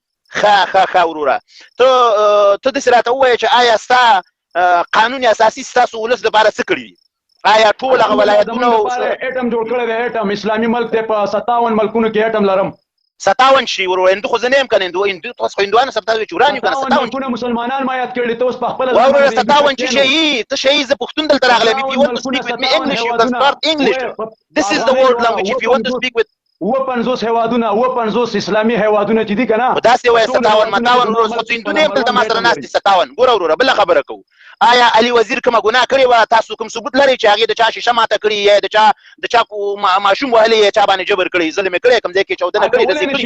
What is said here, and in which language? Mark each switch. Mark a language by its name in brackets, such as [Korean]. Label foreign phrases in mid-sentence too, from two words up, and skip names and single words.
[Pashto] ښه وروره ته داسې راته ووایه چې آیا ستا قانون اساسي ستاسو ولس لپاره څه کړي دي؟ آیا ټول هغه ولایتونه اټم جوړ کړی دی اټم اسلامي ملک دی په 57 ملکونو کې اټم لرم 57 شي ورو هندو خو زه نه یم که نه تاسو خو هندوانو سره تاسو چې وران یو که نه 57 ملکونه مسلمانان ما یاد کړي ته اوس په خپله واوره 57 چې شي ته شي زه پښتون دلته راغلی [English] if you want to speak with me English you can start English this is the world language if you want to speak with [Pashto] 50 هیوادونه 50 اسلامي هیوادونه چې دي که نه داسې وایه 57 ورو خو هندونه یم دلته ما سره ناست دي 57 ګوره وروره بله خبره کوو آیا علي وزیر کومه ګناه کړې وه تاسو کوم ثبوت لرئ چې هغې د چا شیشه ماته کړې یا د چا ماشوم وهلی یا چا باندې جبر کړی ظلم یې کړی کوم ځای کې چاودنه کړې داسې کړي